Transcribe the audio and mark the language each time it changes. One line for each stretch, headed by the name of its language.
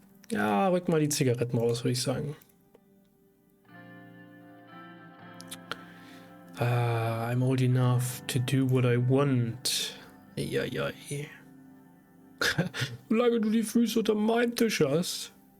German: Ja, rück mal die Zigaretten raus, würde ich sagen.
English: I'm old enough to do what I want.
German: Ja. Solange du die Füße unter meinem Tisch hast.